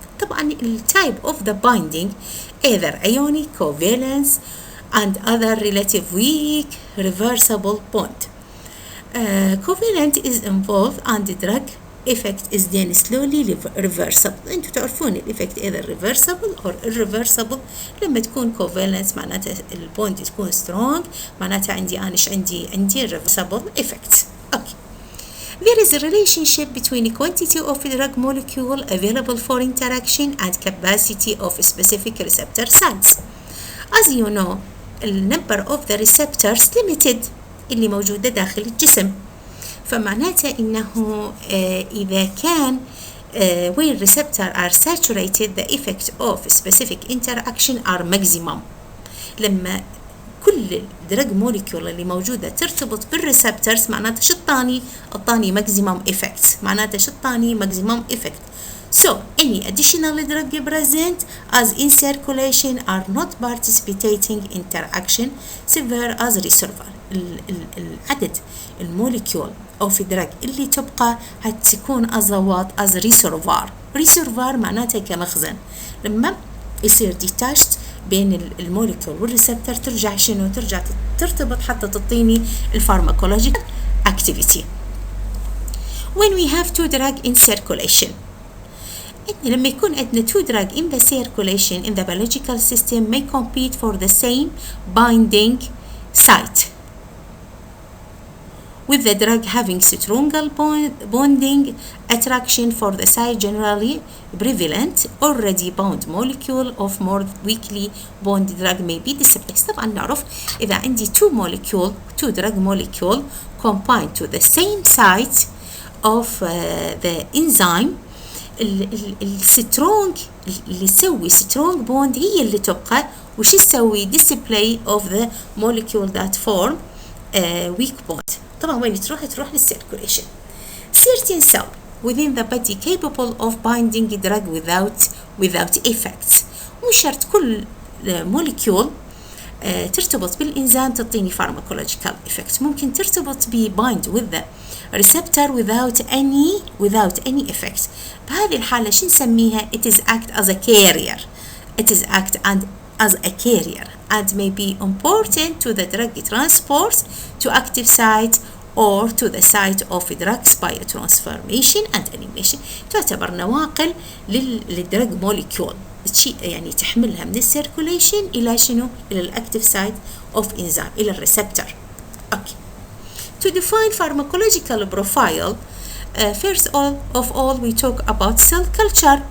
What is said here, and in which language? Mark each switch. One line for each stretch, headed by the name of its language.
English: طبعا type of the binding either ionic, covalence, and other relative weak reversible bond. Covalent is involved and the drug effect is then slowly reversible.
Arabic: انتوا تعرفون الإفكت
English: either reversible or irreversible.
Arabic: لما تكون covalent معناتها البوند تكون strong، معناتها عندي reversible effect. Okay.
English: There is a relationship between the quantity of a drug molecule available for interaction and capacity of specific receptor sites. As you know, the number of the receptors limited
Arabic: اللي موجودة داخل الجسم، فمعناته إنه إذا كان
English: when receptors are saturated the effect of specific interaction are maximum.
Arabic: لما كل الدرج موليكيول اللي موجودة ترتبط بالريسبترز معناته شطاني maximum effect، معناته شطاني maximum effect.
English: So any additional drug present as in circulation are not participating interaction severe as reservoir.
Arabic: العدد الموليكيول أو في دراج اللي تبقى هتكون أزوات as reservoir معناته كمخزن. لما يصير detached بين الموليكيول والريسبتر ترجع ترتبط حتى تعطيني الفارماكولوجيك activity.
English: When we have two drug in circulation،
Arabic: لما يكون عندنا
English: two drug in the circulation in the biological system may compete for the same binding site, with the drug having stronger bonding attraction for the site generally prevalent. Already bound molecule of more weakly bonded drug may be displaced.
Arabic: طبعا نعرف إذا عندي
English: two drug molecule combined to the same site of the enzyme،
Arabic: السترونج اللي يسوي strong bond هي اللي تبقى، وش يسوي
English: display of the molecule that form weak bond.
Arabic: طبعا وين تروح للcirculation.
English: Certain cell within the body capable of binding drug without effects.
Arabic: مو شرط كل molecule ترتبط بالإنزيم تعطيني pharmacological effect. ممكن ترتبط
English: bind with the receptor without any effect.
Arabic: بهذه الحالة شو نسميها؟
English: it is act as a carrier. It is act as a carrier and may be important to the drug transport to active site or to the site of drugs biotransformation and elimination.
Arabic: تعتبر نواقل للدرج موليكيول، يعني تحملها من السيركوليشن إلى شنو؟ إلى الأكتيف سايت أوف إنزيم، إلى الريسبتر. أوكي.
English: To define pharmacological profile, first of all we talk about cell culture.